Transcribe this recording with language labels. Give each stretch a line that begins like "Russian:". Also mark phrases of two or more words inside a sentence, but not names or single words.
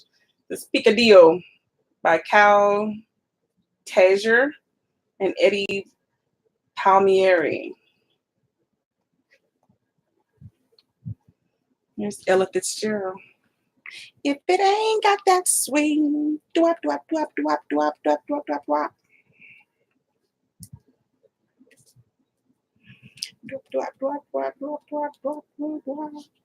English: This Picadillo by Cal Tajer and Eddie Palmieri. Here's Ella Fitzgerald. If it ain't got that swing, do-wop, do-wop, do-wop, do-wop, do-wop, do-wop, do-wop, do-wop, do-wop. Do-wop, do-wop, do-wop, do-wop, do-wop, do-wop, do-wop, do-wop.